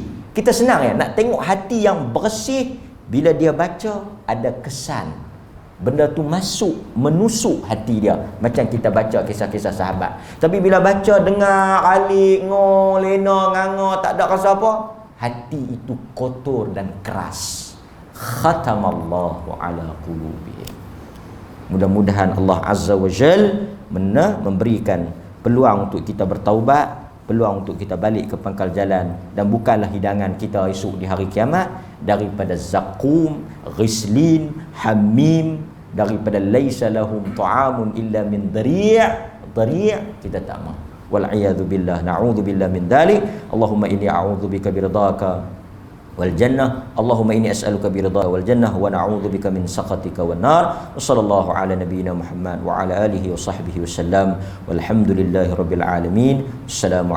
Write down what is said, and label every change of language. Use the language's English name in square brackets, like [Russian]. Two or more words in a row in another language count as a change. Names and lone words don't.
[Malay] Kita senang ya, nak tengok hati yang bersih bila dia baca ada kesan. Benda tu masuk, menusuk hati dia. Macam kita baca kisah-kisah sahabat. Tapi bila baca, dengar, alik, ngong, lena, nganga, tak ada rasa apa, hati itu kotor dan keras. [Arabic] ختم الله على قلوبهم. [Malay] Mudah-mudahan Allah [Arabic] عز وجل [Malay] memberikan peluang untuk kita bertaubat, peluang untuk kita balik ke pangkal jalan, dan bukanlah hidangan kita esok di hari kiamat daripada zakum, ghislin, hamim, daripada [Arabic] ليس لهم طعام إلا من ضريع', [Malay] kita tak mahu. [Arabic] والعياذ بالله، نعوذ بالله من ذلك. اللهم إني أعوذ بك برضاك والجنة، اللهم إني أسألك برضاك والجنة ونعوذ بك من سخطك والنار. وصلى الله على نبينا محمد وعلى آله وصحبه وسلم، والحمد لله رب العالمين.